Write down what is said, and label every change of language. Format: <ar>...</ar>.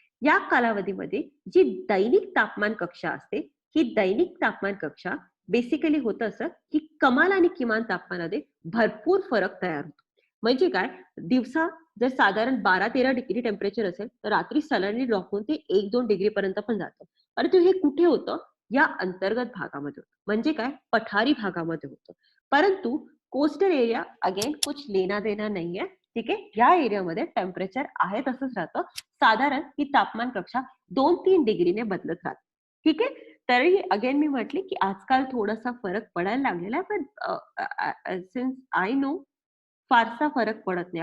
<mr>या कालावधीमध्ये जी दैनिक तापमान कक्षा असते, ही दैनिक तापमान कक्षा बेसिकली होतं असं, की कमाल आणि किमान तापमानामध्ये भरपूर फरक तयार होतो. म्हणजे काय, दिवसा जर साधारण 12-13 डिग्री टेम्परेचर असेल, तर रात्री सडनली ड्रॉप होऊन ते 1-2 डिग्री पर्यंत पण जातं. परंतु हे कुठे होतं? या अंतर्गत भागामध्ये होतं. म्हणजे काय, पठारी भागामध्ये होतं.</mr> <hi>परंतु कोस्टल एरिया अगेन कुछ लेना देना नहीं है.</hi> <mr>ठीक आहे, या एरियामध्ये टेम्परेचर आहे तसंच राहतं. साधारण ही तापमान कक्षा 2-3 डिग्रीने बदलत राहते. ठीक आहे, तरी अगेन मी म्हटले की आजकाल थोडासा फरक पडायला लागलेला आहे, पण</mr> <en>since I know</en> <mr>फारसा फरक पडत नाही.</mr>